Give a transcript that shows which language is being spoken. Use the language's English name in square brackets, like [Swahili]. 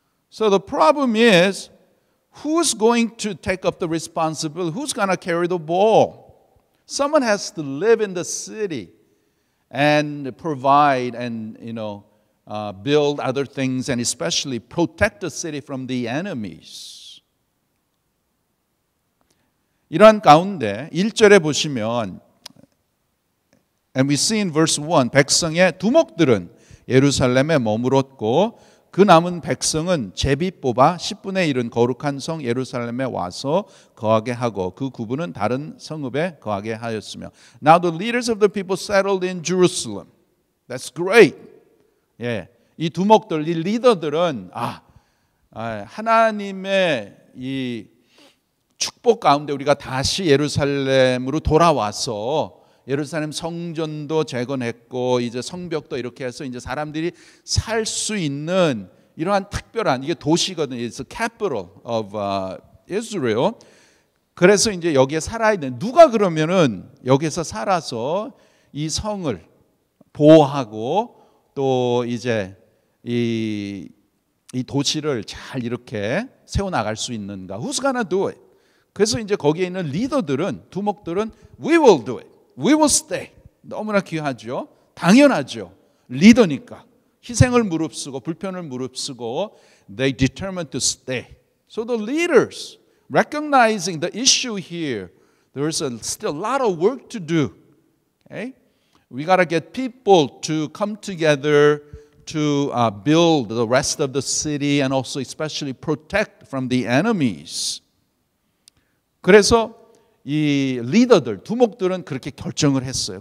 [English] So the problem is who's going to take up the responsibility? Who's going to carry the ball? Someone has to live in the city and provide and build other things and especially protect the city from the enemies. [Korean] 이러한 가운데 1절에 보시면 [English] And we see in verse 1 [Korean] 백성의 두목들은 예루살렘에 머물었고 그 남은 백성은 제비 뽑아 10분의 1은 거룩한 성 예루살렘에 와서 거하게 하고 그 9분은 다른 성읍에 거하게 하였으며 [English] Now the leaders of the people settled in Jerusalem. That's great. [Korean] 예, 이 두목들, 이 리더들은 하나님의 이 축복 가운데 우리가 다시 예루살렘으로 돌아와서 예루살렘 성전도 재건했고 이제 성벽도 이렇게 해서 이제 사람들이 살 수 있는 이러한 특별한 이게 도시거든요. [English] It's the capital of Israel. [Korean] 그래서 이제 여기에 살아야 되는 누가 그러면은 여기서 살아서 이 성을 보호하고 또 이제 이 도시를 잘 이렇게 세워 나갈 수 있는가? [English] Who's gonna do it? [Korean] 그래서 이제 거기에 있는 리더들은 두목들은 [English] We will do it. We will stay. [Korean] 너무나 귀하죠. 당연하죠. 리더니까 희생을 무릅쓰고 불편을 무릅쓰고 [English] they determined to stay. So the leaders recognizing the issue here, there's still a lot of work to do. Okay? We got to get people to come together to build the rest of the city and also especially protect from the enemies. [Korean] 그래서 이 리더들, 두목들은 그렇게 결정을 했어요.